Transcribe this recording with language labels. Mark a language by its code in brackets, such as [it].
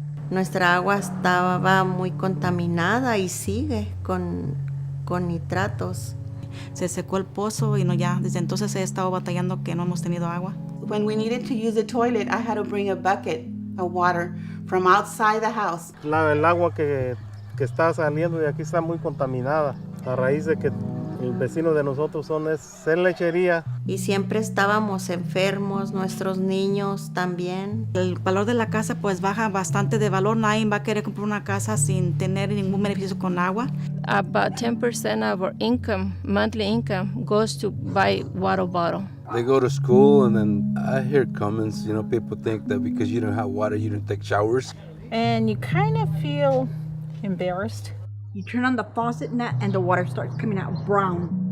[es] Nuestra agua estaba muy contaminada y sigue con nitratos. Se secó el pozo y no, ya desde entonces he estado batallando que no hemos tenido agua. [en] When we needed to use the toilet, I had to bring a bucket of water from outside the house. [es] El agua que está saliendo de aquí está muy contaminada a raíz de que el vecino de nosotros es lechería. Y siempre estábamos enfermos, nuestros niños también. El valor de la casa pues baja bastante de valor. Nadie va a querer comprar una casa sin tener ningún beneficio con agua. [en] About 10% of our income, monthly income, goes to buy water bottle. They go to school and then I hear comments, people think that because you don't have water, you don't take showers. And you kind of feel embarrassed. You turn on the faucet and the water starts coming out brown.